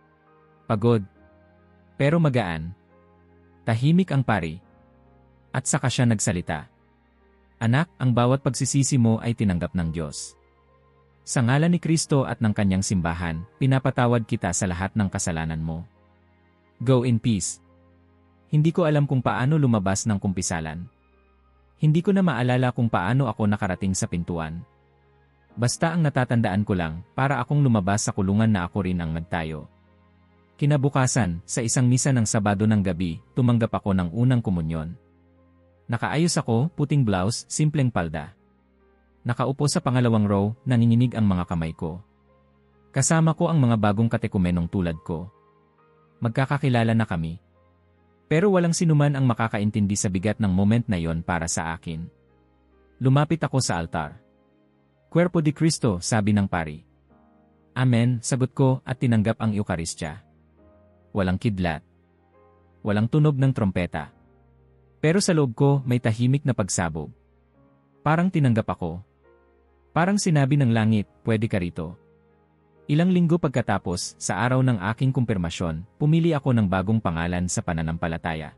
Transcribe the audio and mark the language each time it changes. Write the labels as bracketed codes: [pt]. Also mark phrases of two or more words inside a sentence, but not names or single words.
[tl] Pagod. Pero magaan. Tahimik ang pari. At saka siya nagsalita. Anak, ang bawat pagsisisi mo ay tinanggap ng Diyos. Sa ngalan ni Kristo at ng kanyang simbahan, pinapatawad kita sa lahat ng kasalanan mo. [en] Go in peace. [tl] Hindi ko alam kung paano lumabas ng kumpisalan. Hindi ko na maalala kung paano ako nakarating sa pintuan. Basta ang natatandaan ko lang, para akong lumabas sa kulungan na ako rin ang nagtayo. Kinabukasan, sa isang misa ng Sabado ng gabi, tumanggap ako ng unang komunyon. Nakaayos ako, puting blouse, simpleng palda. Nakaupo sa pangalawang row, nanginginig ang mga kamay ko. Kasama ko ang mga bagong katekumenong tulad ko. Magkakakilala na kami. Pero walang sinuman ang makakaintindi sa bigat ng moment na yon para sa akin. Lumapit ako sa altar. [es] Cuerpo de Cristo, [tl] sabi ng pari. Amen, sagot ko at tinanggap ang Eukaristya. Walang kidlat. Walang tunog ng trompeta. Pero sa loob ko may tahimik na pagsabog. Parang tinanggap ako. Parang sinabi ng langit, pwede ka rito. Ilang linggo pagkatapos, sa araw ng aking kumpirmasyon, pumili ako ng bagong pangalan sa pananampalataya.